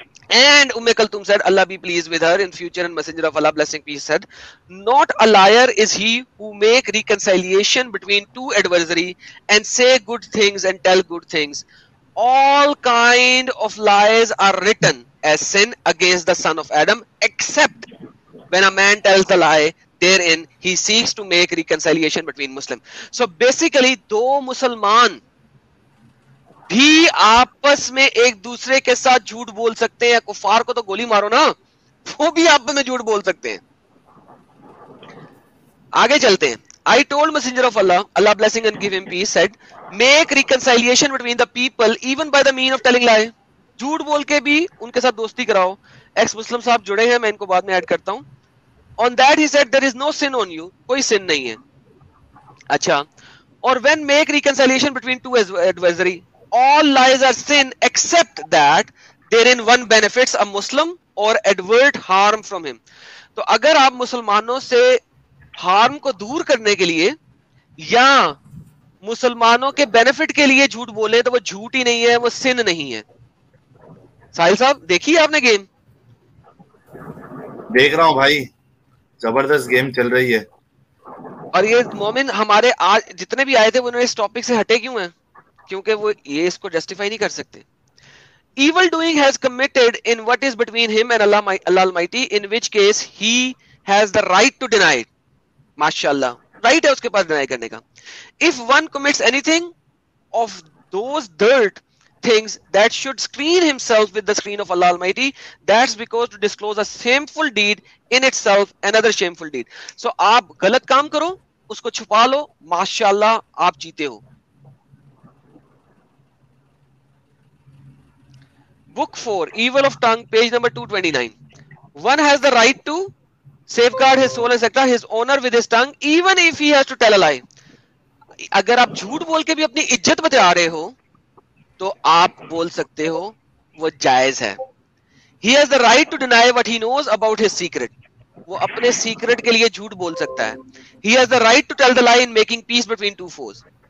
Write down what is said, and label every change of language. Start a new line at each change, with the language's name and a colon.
English: And Kulthum said, Allah be pleased with her in future, and messenger of Allah, blessing peace, said, not a liar is he who make reconciliation between two adversary and say good things and tell good things. All kind of lies are written as sin against the son of Adam, except when a man tells the lie, therein he seeks to make reconciliation between Muslim. So basically
Urdu: دو مسلمان بھی آپس میں ایک دوسرے کے ساتھ جھوٹ بول سکتے ہیں. کفار کو تو گولی مارو نا, وہ بھی آپس میں جھوٹ بول سکتے ہیں. آگے چلتے ہیں.
English: I told messenger of Allah, Allah blessing and give him peace, said, make reconciliation between the people even by the mean of telling lie.
Urdu: جھوٹ بول کے بھی ان کے ساتھ دوستی کراؤ. ایکس مسلم صاحب جڑے ہیں, میں ان کو بعد میں ایڈ کرتا ہوں.
English: On that he said, there is no sin on you,
Urdu: کوئی sin نہیں ہے. اچھا, اور
English: when make reconciliation between two adversary, all lies are sin except that therein one benefits a Muslim or advert harm from him.
Urdu: تو اگر آپ مسلمانوں سے ہارم کو دور کرنے کے لیے یا مسلمانوں کے بینیفٹ کے لیے جھوٹ بولے تو وہ جھوٹ ہی نہیں ہے, وہ سن نہیں ہے. ساحل صاحب دیکھیے آپ نے گیم؟ دیکھ رہا ہوں بھائی, زبردست گیم چل رہی ہے. اور یہ مومن ہمارے آج جتنے بھی آئے تھے انہوں نے اس ٹاپک سے ہٹے کیوں ہیں؟ کیونکہ وہ یہ اس کو جسٹیفائی نہیں کر سکتے.
English: Evil doing has committed in what is between him and Allah Almighty, in which case he has the right to deny it.
Urdu: MashaAllah, right ہے اس کے پاس deny کرنے کا.
English: If one commits anything of those dirt things that should screen himself with the screen of Allah Almighty, that's because to disclose a shameful deed in itself another shameful deed.
Urdu: So آپ غلط کام کرو, اس کو چھپا لو, MashaAllah آپ جیتے ہو.
English: Book 4, Evil of Tongue, page number 229. One has the right to safeguard his soul and etc. his honor with his tongue, even if he has to tell a lie.
Urdu: اگر آپ جھوٹ بول کے بھی اپنی عزت بچا رہے ہو تو آپ بول سکتے ہو, وہ جائز ہے.
English: He has the right to deny what he knows about his secret.
Urdu: وہ اپنے سیکرٹ کے لیے جھوٹ بول سکتا ہے.
English: He has the right to tell the lie in making peace between two foes.